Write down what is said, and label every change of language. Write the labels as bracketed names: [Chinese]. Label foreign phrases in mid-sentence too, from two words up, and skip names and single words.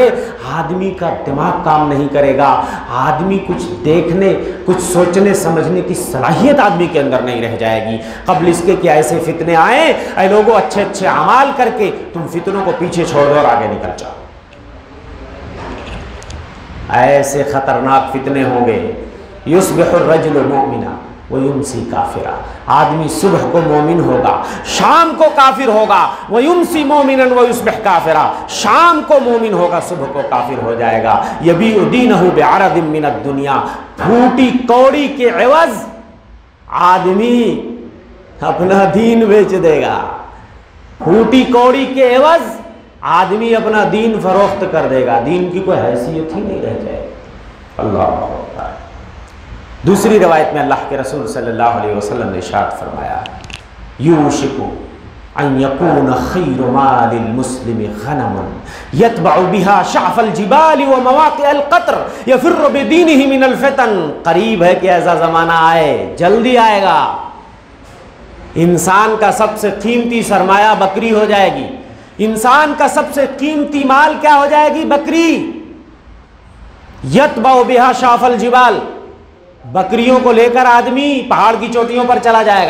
[Hindi] आदमी का दिमाग काम नहीं करेगा, आदमी कुछ देखने कुछ सोचने समझने की सलाहियत आदमी के अंदर नहीं रह जाएगी। कबल इसके कि ऐसे फितने आए, ऐ लोगों अच्छे अच्छे अमाल करके तुम फितनों को पीछे छोड़ दो और आगे निकल जाओ। ऐसे खतरनाक फितने होंगे, [Arabic] يصبح الرجل مؤمنا و يمسي كافرا, [Hindi] आदमी सुबह को मोमिन होगा, शाम को काफिर होगा। [Arabic] و يمسي مؤمنا و يصبح كافرا, [Hindi] शाम को मोमिन होगा, सुबह को काफिर हो जाएगा। [Arabic] يبيع دينه بعرض من الدنيا, [Hindi] फूटी कौड़ी के एवज आदमी अपना दीन बेच देगा। फूटी कौड़ी के एवज आदमी अपना दीन फरोख्त कर देगा, दीन की कोई हैसियत ही नहीं रह जाएगी। अल्लाह। दूसरी रवायत में अल्लाह के रसूल [Arabic] صلى الله عليه وسلم [Hindi] ने इरशाद फरमाया, [Arabic] يوشك أن يكون خير مال المسلم غنما يتبع بها شعف الجبال و مواقع القطر يفر بدينه من الفتن. [Hindi] करीब है कि ऐसा ज़माना आए, जल्दी आएगा, इंसान का सबसे कीमती सरमाया बकरी हो जाएगी। इंसान का सबसे कीमती माल क्या हो जाएगी? बकरी। [Arabic] يتبع بها شعف الجبال, [Hindi] बकरियों को लेकर आदमी पहाड़ की चोटियों पर चला जाएगा।